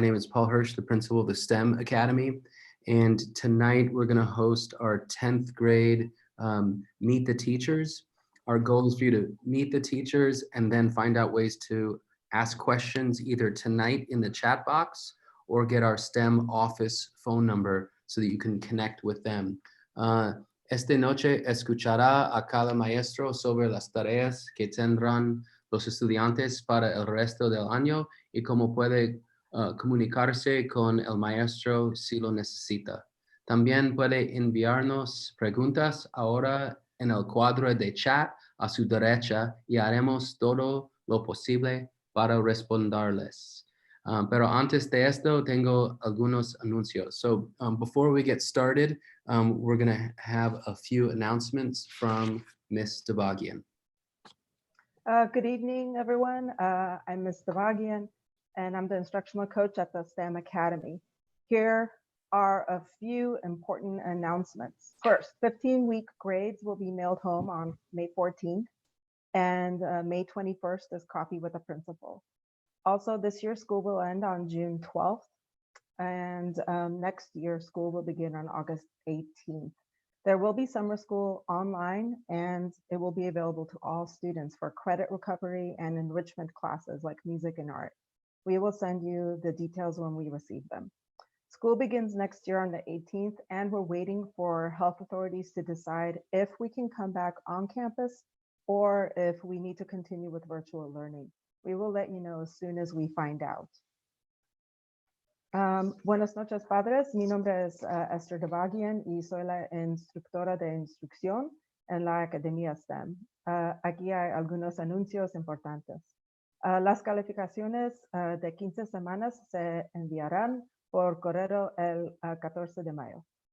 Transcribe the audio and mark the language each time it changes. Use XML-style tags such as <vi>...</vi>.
<en>My name is Paul Hirsch, the principal of the STEM Academy. And tonight we're going to host our 10th grade Meet the Teachers. Our goal is for you to meet the teachers and then find out ways to ask questions either tonight in the chat box or get our STEM office phone number so that you can connect with them.</en> <es>Esta noche escuchará a cada maestro sobre las tareas que tendrán los estudiantes para el resto del año y cómo puede comunicarse con el maestro si lo necesita. También puede enviarnos preguntas ahora en el cuadro de chat a su derecha y haremos todo lo posible para responderles. Pero antes de esto, tengo algunos anuncios.</es> <en>So before we get started, we're going to have a few announcements from Ms. Devagian. Good evening, everyone. I'm Ms. Devagian, and I'm the instructional coach at the STEM Academy. Here are a few important announcements. First, 15-week grades will be mailed home on May 14th, and May 21st is copied with the principal. Also, this year school will end on June 12th, and next year school will begin on August 18th. There will be summer school online, and it will be available to all students for credit recovery and enrichment classes like music and art. We will send you the details when we receive them. School begins next year on the 18th, and we're waiting for health authorities to decide if we can come back on campus or if we need to continue with virtual learning. We will let you know as soon as we find out.</en> <es>Buenas noches, padres. Mi nombre es Esther Devagian y soy la instructora de instrucción en la Academia STEM. Aquí hay algunos anuncios importantes. Las calificaciones de 15 semanas se enviarán por correo el 14 de mayo.</es>